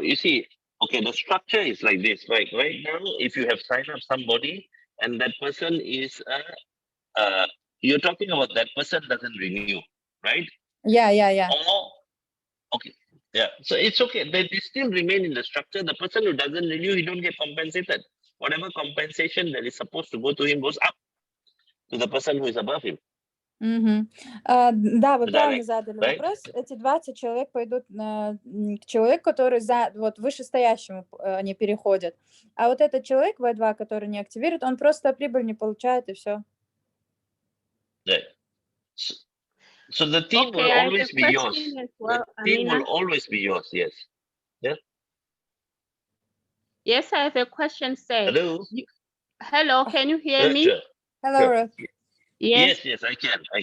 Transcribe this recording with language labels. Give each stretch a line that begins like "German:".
English: You see, okay, the structure is like this. Right now, if you have signed up somebody and that person is, you're talking about that person doesn't renew, right? Yeah. Okay. Yeah, so it's okay. They still remain in the structure. The person who doesn't renew, he don't get compensated. Whatever compensation that is supposed to go to him goes up to the person who is above him.
Russian: Да, вы правильно задали вопрос. Эти 20 человек пойдут к человеку, который вышестоящему они переходят. А вот этот человек, V2, который не активирует, он просто прибыль не получает, и все.
English: Right. So the team will always be yours. The team will always be yours, yes. Yeah? Yes, I have a question, sir. Hello? Hello, can you hear me? Sure. Hello, Ruth. Yes, I can.